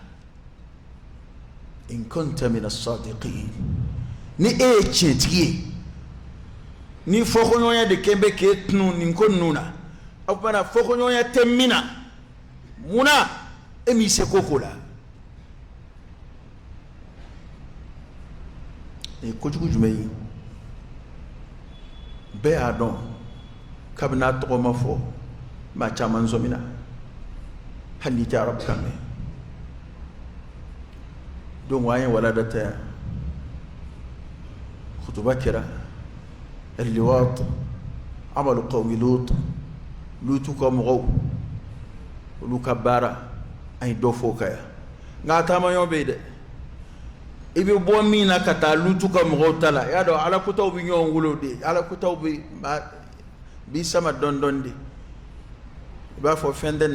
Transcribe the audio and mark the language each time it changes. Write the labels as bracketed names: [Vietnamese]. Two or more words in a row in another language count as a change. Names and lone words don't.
[Arabic] إن كنت من الصادقين [Bambara] ni e ye tiɲɛtigi ye ni fɔkoɲɔgɔnya de kɛn bɛ k'e tunu nin ko ninnu na o tumana fɔkoɲɔgɔnya tɛ min na munna e m'i se ko la nin ye kojugu jumɛn ye bɛɛ y'a dɔn kabini a tɔgɔ ma fɔ maa caman sɔmina hali n'i tɛ arabu kan mɛn donc an ye walada ta yan kutuba kɛra [Arabic] اللواط عمل قوم لوط [Bambara] lutu ka mɔgɔw olu ka baara an ye dɔ fɔ o kan yan nka a taamaɲɔgɔn bɛ yen dɛ i bɛ bɔ min na ka taa lutu ka mɔgɔw ta la i y'a dɔn ala kotaw bɛ ɲɔgɔn wolo de ala kotaw b'i sama dɔɔni dɔɔni de i b'a fɔ fɛn tɛ nin